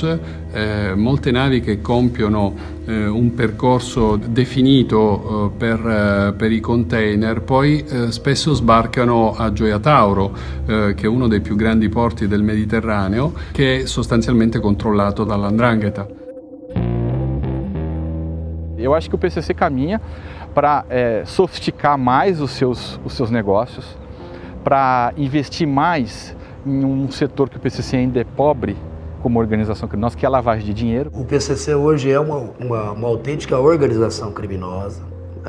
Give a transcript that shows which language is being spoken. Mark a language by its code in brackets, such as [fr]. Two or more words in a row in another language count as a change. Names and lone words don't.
[it] Molte navi che compiono un percorso definito per i container, poi spesso sbarcano a Gioia Tauro, che è uno dei più grandi porti del Mediterraneo, che è sostanzialmente controllato dall''ndrangheta. [pt] Eu acho que o PCC caminha para sofisticar mais os seus negócios, para investir mais em setor que o PCC ainda é pobre como organização criminosa, que é a lavagem de dinheiro. O PCC hoje é uma autêntica organização criminosa, né?